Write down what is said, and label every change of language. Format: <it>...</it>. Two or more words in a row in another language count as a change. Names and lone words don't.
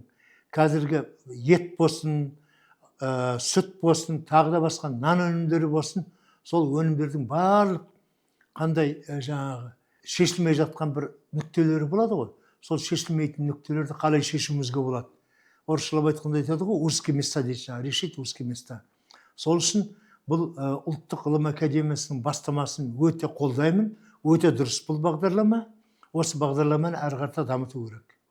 <kk>Қазіргі ет болсын, сүт болсын, тағы да басқа нан өнімдері болсын, сол өнімдердің барлық қандай жаңағы шешілмей жатқан бір нүктелері болады ғой. Сол шешілмейтін нүктелерді қалай шешуімізге болады. Орысшалап айтқанда айтады ғой,</kk> <ru>узкие места дейді, решить узкие места.</ru> <kk>Сол үшін бұл ұлттық ғылым академиясының бастамасын өте қолдаймын, өте дұрыс бұл бағдарлама. Осы бағдарламаны әрі қарата дамыту керек.</kk>